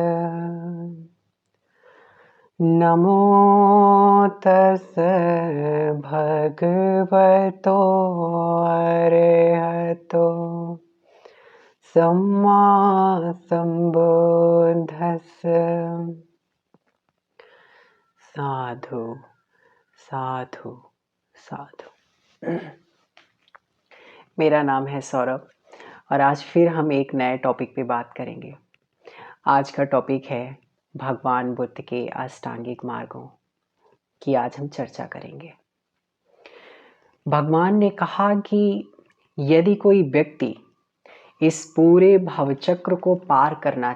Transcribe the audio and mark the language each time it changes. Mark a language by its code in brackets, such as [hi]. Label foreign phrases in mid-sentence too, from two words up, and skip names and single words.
[pi] नमो तस् भगवतो अरहतो सम्मा सम्बुद्धस्स। साधु साधु साधु। [hi] मेरा नाम है सौरभ और आज फिर हम एक नए टॉपिक पे बात करेंगे। आज का टॉपिक है भगवान बुद्ध के अष्टांगिक मार्गों की आज हम चर्चा करेंगे। भगवान ने कहा कि यदि कोई व्यक्ति इस पूरे भवचक्र को पार करना